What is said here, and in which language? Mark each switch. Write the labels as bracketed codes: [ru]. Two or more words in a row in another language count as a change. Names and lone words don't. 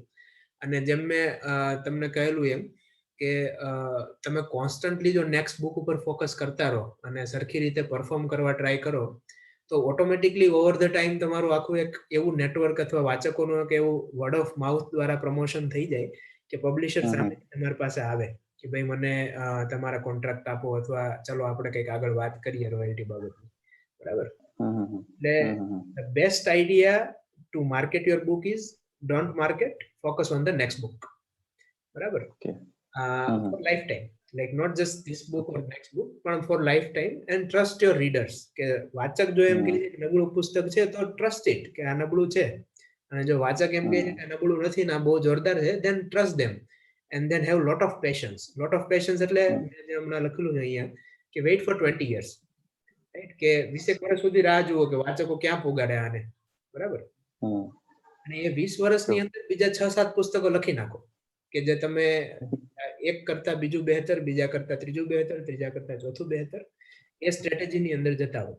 [gu] અને જેમ મેં તમને કહેલું એમ કે તમે કોન્સ્ટન્ટલી જો નેક્સ્ટ બુક ઉપર ફોકસ કરતા રહો અને સરખી રીતે પરફોર્મ કરવા ટ્રાય કરો, તો ઓટોમેટિકલી [en] over the time [gu] તમારું આખું એક એવું નેટવર્ક અથવા વાચકોનું એક એવું [en] word of mouth [gu] દ્વારા પ્રમોશન થઈ જાય કે પબ્લિશર સામે તમારી પાસે આવે કે ભાઈ મને તમારા કોન્ટ્રાક્ટ આપો, અથવા ચલો આપણે કંઈક આગળ વાત કરીએ રોયલ્ટી બાબતની. બરાબર? [en] એટલે the best idea to market your book is don't market, focus on the next book. [gu] બરાબર? [en] For lifetime, like not just this book or next book, પણ for lifetime, and trust your readers. [gu] કે વાચક જો એમ કહે છે કે નબળું પુસ્તક છે તો [en] trust it [gu] કે આ નબળું છે, અને જો વાચક એમ કહે છે કે નબળું નથી ને આ બહુ જોરદાર છે, [en] then trust them and then have lot of patience. Lot of patience [gu] એટલે મેં હમણાં લખેલું છે અહીંયા કે [en] wait for 20 years, [gu] રાઈટ? કે 20 વર્ષ સુધી રાહ જુઓ કે વાચકો ક્યાં પોગાડે આને. બરાબર? અને એ 20 વર્ષની અંદર બીજા 6-7 પુસ્તકો લખી નાખો કે જે તમે એક કરતા બીજું બહેતર, બીજા કરતા ત્રીજું બહેતર, ત્રીજા કરતા ચોથું બહેતર, એ સ્ટ્રેટેજીની અંદર જતા હો.